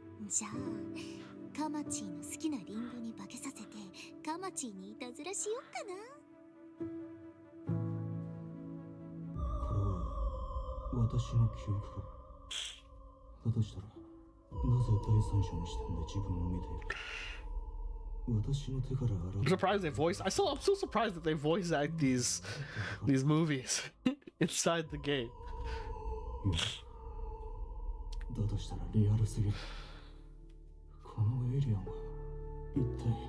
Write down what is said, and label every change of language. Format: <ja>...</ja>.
<ja>じゃあカマチーの好きなリンゴに化けさせてカマチーにいたずらしよっかな。これは私の記憶か。だとしたらなぜ第三者の視点で自分を見ている。私の手から</ja> <en>I'm surprised they voice. I'm so surprised that they voice act these movies inside the game.</en> <ja>いや、だとしたらリアルすぎる。このエイリアンは一体。</ja>